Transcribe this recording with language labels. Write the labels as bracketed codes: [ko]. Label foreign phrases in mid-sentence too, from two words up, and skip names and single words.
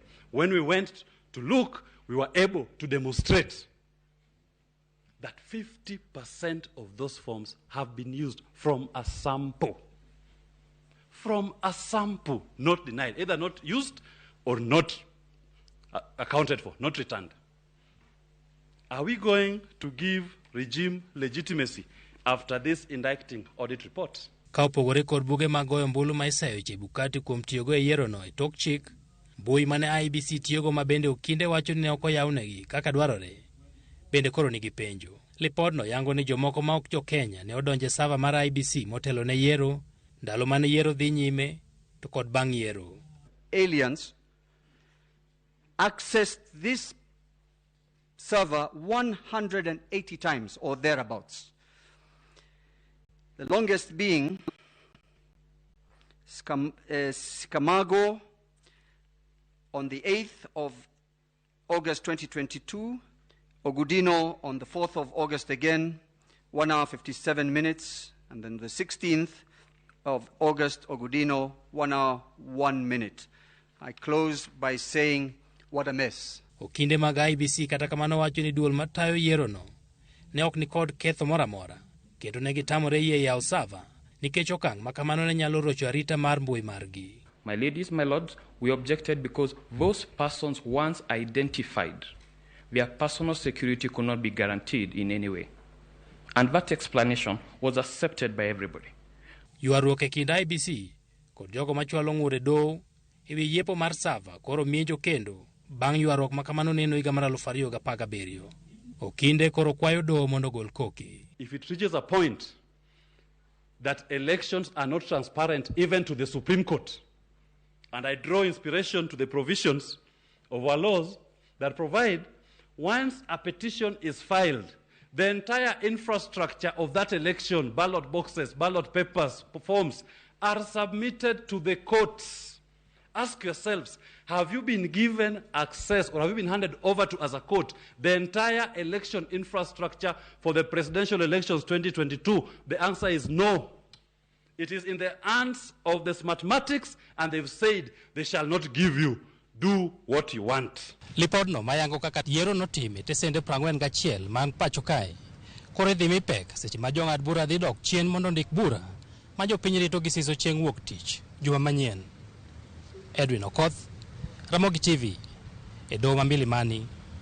[en] When we went to look, we were able to demonstrate that 50% of those forms have been used from a sample. From a sample, not denied, either not used or not accounted for, not returned. Are we going to give regime legitimacy after this indicting audit report? [luo] Ka opogore kod buge mag goyo ombulu ma isayo Chebukati kuom tiyogo e yierono e tok chik, mbui mane IEBC tiyogo ma bende okinde wacho ni ne ok oyawnegi kaka dwarore, bende koro nigi penjo. Lipodno yango ni jomoko ma ok jo Kenya ne odonje Sava mar IEBC motelo ne yiero, ndalo mane yiero dhi nyime to kod bang' yiero. [en] Aliens accessed this server 180 times or thereabouts. The longest being Scamago on the 8th of August 2022, Ogudino on the 4th of August again, 1 hour 57 minutes, and then the 16th of August, Ogudino, 1 hour 1 minute. I close by saying, what a mess. [luo] Okinde mag IEBC kata kamano wacho ni duol matayo yierono ne ok ni kod ketho mora mora, kendo ne gitamore yie yawo Sava nikech okang' ma kamano ne nyalo rocho arita mar mbui margi. [en] My ladies, my lords, we objected because those persons once identified, their personal security could not be guaranteed in any way. And that explanation was accepted by everybody. [luo] Ywaruok e kind IEBC kod jogo machwalo ng'ure dow ewi yiepo mar Sava koro mienjo kendo bang' ywaruok ma kamano neno higa mar 2017. Okinde koro kwayo doho mondo gol koki. [en] If it reaches a point that elections are not transparent even to the Supreme Court, and I draw inspiration to the provisions of our laws that provide once a petition is filed, the entire infrastructure of that election, ballot boxes, ballot papers, forms, are submitted to the courts. Ask yourselves, have you been given access or have you been handed over to as a court the entire election infrastructure for the presidential elections 2022? The answer is no. It is in the hands of the smartmatics, and they've said they shall not give you do what you want. [luo] Lipodno mayango kaka yiero notime tesende 41 man pacho kae. Kore dhi mipek seche ma jong'ad bura dhi dok chien mondo ndik bura ma jopiny rito gi siso chieng' wuok tich juma manyien. Edwin Okoth, Ramogi TV, e doho ma Milimani,